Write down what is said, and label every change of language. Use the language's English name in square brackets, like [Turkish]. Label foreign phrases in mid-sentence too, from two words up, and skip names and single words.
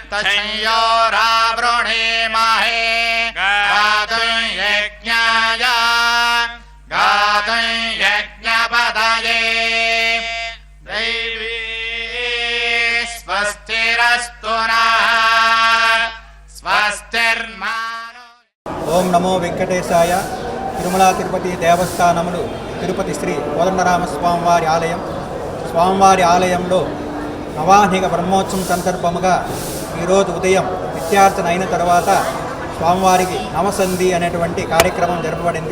[Sanskrit] तस्योरावृणीमहे गातुं यज्ञाय गातुं यज्ञपदये दैवी स्वस्तिरस्तु नः स्वस्तिर्मानो। ఓం నమో వెంకటేశాయ. [Telugu] తిరుమల తిరుపతి దేవస్థానములు తిరుపతి శ్రీ కోదండరామస్వామి వారి ఆలయం. స్వామివారి ఆలయంలో నవాహ్నిక బ్రహ్మోత్సవం సందర్భముగా ఈరోజు ఉదయం నిత్యార్చన అయిన తర్వాత స్వామివారికి నవసంధి అనేటువంటి కార్యక్రమం జరపబడింది.